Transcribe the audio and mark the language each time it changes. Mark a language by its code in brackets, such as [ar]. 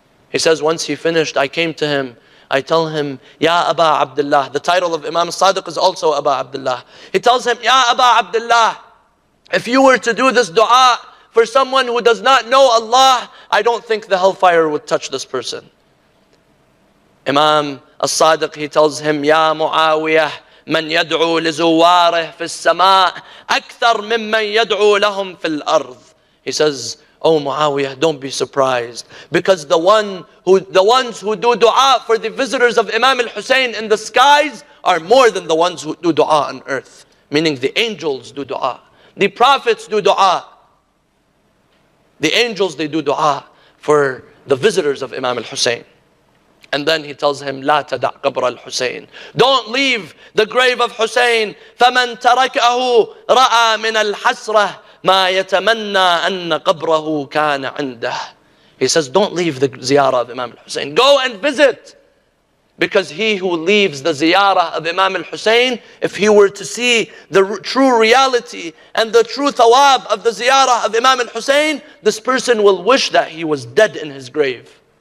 [en] He says, once he finished, I came to him. I tell him, Ya Aba Abdillah. The title of Imam al-Sadiq is also Aba Abdillah. He tells him, Ya Aba Abdillah, if you were to do this dua for someone who does not know Allah, I don't think the hellfire would touch this person. [ar] Imam al-Sadiq, [en] he tells him, [ar] Ya Muawiyah, من يدعو لزواره في السماء أكثر ممن يدعو لهم في الأرض. [en] He says, oh Muawiyah, don't be surprised, because the ones who do dua for the visitors of Imam al-Hussein in the skies are more than the ones who do dua on earth. Meaning the angels do dua, the prophets do dua, the angels, they do dua for the visitors of Imam al-Hussein. And then he tells him, [ar] لا تدع قبر الحسين. [en] Don't leave the grave of Hussein. [ar] فمن تركه رأى من الحسرة ما يتمنى أن قبره كان عنده. [en] He says, don't leave the ziyarah of Imam al-Hussein. Go and visit. Because he who leaves the ziyarah of Imam al-Hussein, if he were to see the true reality and the true thawab of the ziyarah of Imam al-Hussein, this person will wish that he was dead in his grave.